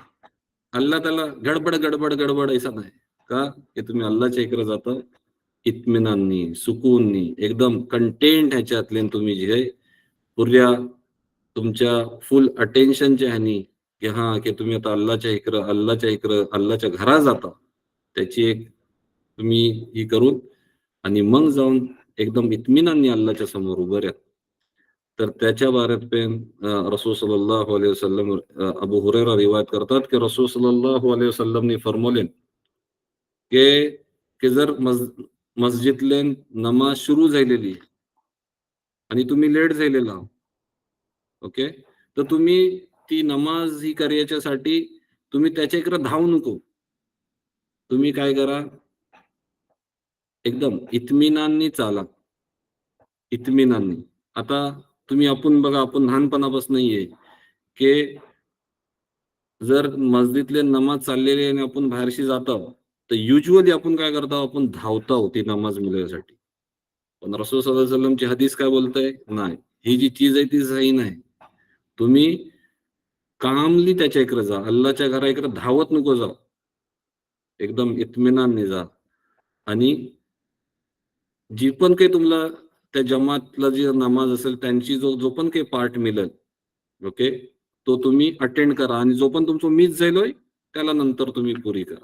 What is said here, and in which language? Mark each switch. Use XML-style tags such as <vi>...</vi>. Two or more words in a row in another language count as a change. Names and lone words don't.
<mr>अल्लाह त्याला गडबड गडबड गडबड ऐसा नाही का, की तुम्ही अल्लाच्या इकडे जाता इत्मिनांनी, सुकूननी, एकदम कंटेंट ह्याच्यातले तुम्ही जे आहे पुऱ्या तुमच्या</mr> <en>full attentionच्या</en> <mr>ह्यानी, की हा की तुम्ही आता अल्लाच्या इकडं अल्लाच्या घरात जाता, त्याची एक तुम्ही ही करून आणि मग जाऊन एकदम इत्मिनांनी अल्लाच्या समोर उभं राहा. तर त्याच्या बारेत पण रसूल</mr> <ar>صلى الله عليه وسلم,</ar> <mr>अबू हुरैरा रिवायत करतात की रसूल</mr> <ar>صلى الله عليه وسلمने</ar> <mr>फरमवले की की जर मस्जिदले नमाज सुरू झालेली आणि तुम्ही लेट झालेला, ओके, तर तुम्ही ती नमाज ही करायच्यासाठी तुम्ही त्याच्या इकडे धावू नको. तुम्ही काय करा, एकदम इत्मिनाननी चाला, इत्मिनाननी. आता तुम्ही आपण बघा, आपण लहानपणापासून नाहीये की जर मस्जिदले नमाज चाललेली आहे आणि आपण बाहेरशी जातो, तर युजली आपण काय करतो, आपण धावतो ती नमाज मिळण्यासाठी. पण रसूल</mr> <ar>صلى الله عليه وسلمची</ar> <mr>हदीस काय बोलतंय, नाही, ही जी चीज आहे ती सही नाही. तुम्ही कामली त्याच्या इकडे जा, अल्लाच्या घरा इकडे धावत नको जाऊ, एकदम इत्मिनानने जा. आणि जी पण काही तुम्हाला त्या जमातला जी नमाज असेल त्यांची जो पण काही पार्ट मिळेल, ओके, तो तुम्ही अटेंड करा आणि जो पण तुमचं मिस झालोय त्याला नंतर तुम्ही पुरी करा.</mr>